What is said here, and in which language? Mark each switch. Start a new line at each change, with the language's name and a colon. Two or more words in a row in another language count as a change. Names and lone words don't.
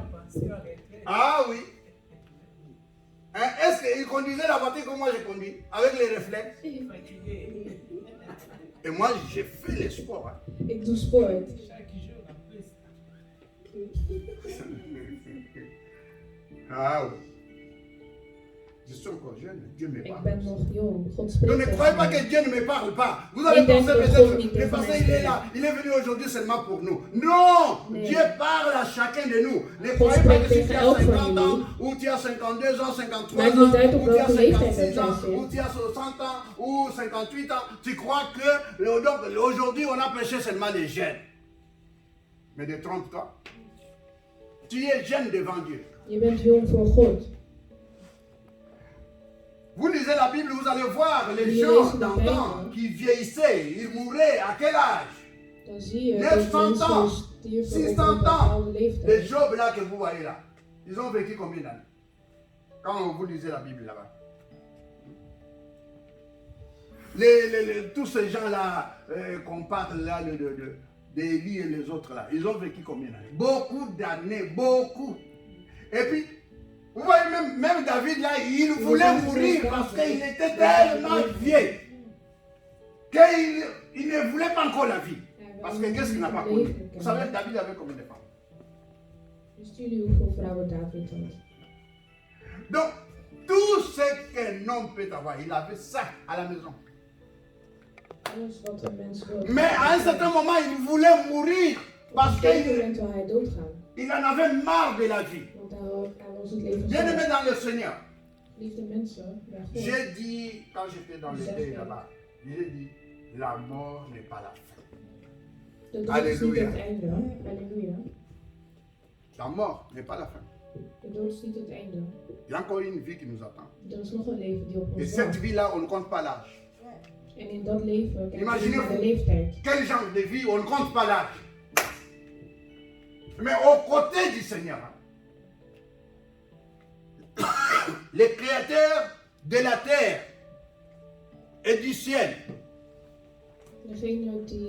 French: Ah oui. Hein, est-ce qu'ils conduisaient la voiture comme moi je conduis? Avec les réflexes? Et moi, j'ai fait les sports. Hein.
Dutch: Ik doe sport.
French: Ah oui. Je suis encore jeune, Dieu me
Dutch: Ik
French: parle.
Dutch: ben nog jong. God
French: Donc
Dutch: spreekt
French: ne
Dutch: tegen
French: croyez pas
Dutch: mij.
French: que Dieu ne me parle pas. Vous allez
Dutch: Ik denk
French: penser
Dutch: dat God
French: peut-être,
Dutch: niet
French: le
Dutch: tegen
French: passé
Dutch: mij
French: il est
Dutch: spreekt.
French: là, il est venu aujourd'hui seulement pour nous. Non,
Dutch: Nee.
French: Dieu parle à chacun de nous. Ne
Dutch: God
French: croyez pas que
Dutch: spreekt
French: si tu
Dutch: tegen
French: as
Dutch: elk van
French: 50 ans,
Dutch: jullie.
French: ou tu as 52 ans, 53
Dutch: Maakt
French: ans,
Dutch: niet uit op
French: ou tu as
Dutch: welke leeftijd
French: 56
Dutch: dat
French: ans,
Dutch: jij zit.
French: ou tu as 60 ans, ou 58 ans, tu crois que donc, aujourd'hui on a prêché seulement les jeunes. Mais ne trompe-toi. Tu es jeune devant Dieu.
Dutch: Je bent jong voor God.
French: Vous lisez la Bible, vous allez voir les
Dutch: Jullie
French: gens
Dutch: lezen de
French: d'antan
Dutch: Bijbel.
French: qui vieillissaient, ils mouraient à quel âge?
Dutch: Dan zie je
French: 900
Dutch: dat mensen
French: ans,
Dutch: stierven
French: 600
Dutch: op een bepaalde
French: ans. Les
Dutch: leeftijd.
French: Job là que vous voyez là, ils ont vécu combien d'années? Quand vous lisez la Bible là-bas. Tous ces gens-là qu'on parle là d'Élie et les autres là, ils ont vécu combien d'années? Beaucoup d'années, beaucoup. Et puis, vous voyez même David là, il voulait mourir parce qu'il était tellement vieux qu'il ne voulait pas encore la vie. Parce que qu'est-ce qu'il n'a pas connu? Vous savez, David avait combien de femmes?
Dutch: Wisten jullie hoeveel vrouwen David had?
French: Donc, tout ce qu'un homme peut avoir, il avait ça à la maison.
Dutch: Alles wat een mens wil.
French: Mais à un certain moment, il voulait mourir Parce
Dutch: Op een gegeven
French: qu'il
Dutch: moment wil hij doodgaan.
French: en avait marre de la vie.
Dutch: Want hij was het leven
French: Bien aimé
Dutch: zat.
French: dans le Seigneur.
Dutch: Liefde mensen, bij God.
French: J'ai dit, quand j'étais dans le pays là-bas, j'ai dit, la mort n'est pas la fin.
Dutch: De dood is niet Halleluja. het einde. Halleluja.
French: La mort n'est pas la fin.
Dutch: De dood is niet het einde.
French: Il y a encore une vie qui nous attend.
Dutch: Er is nog een leven die op
French: Et
Dutch: ons
French: cette
Dutch: wacht.
French: vie-là, on ne compte pas l'âge.
Dutch: En in dat leven kijken we
French: Imaginez
Dutch: naar de
French: vous,
Dutch: leeftijd.
French: quel genre de vie, on ne compte pas l'âge. Mais aux côtés du Seigneur, hein, le créateur de la terre et du ciel,
Dutch: Degene die...